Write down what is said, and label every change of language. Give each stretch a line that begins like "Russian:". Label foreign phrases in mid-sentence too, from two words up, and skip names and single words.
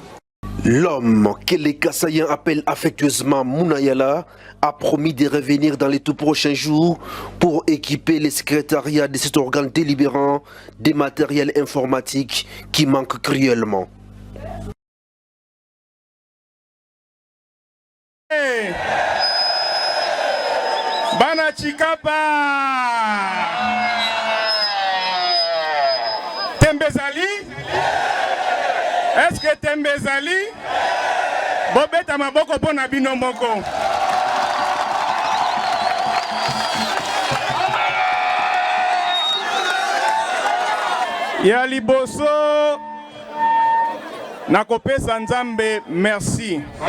French: L'homme que les Kassaïens appellent affectueusement Mounayala a promis de revenir dans les tout prochains jours pour équiper les secrétariats de cet organe délibérant des matériels informatiques qui manquent cruellement.
Lingala: Bana Chikapa. Tembezali?
French: Est-ce que Tembezali?
Lingala: Bobeta maboko pona bino moko. Ya liboso nakopesa Nzambe merci.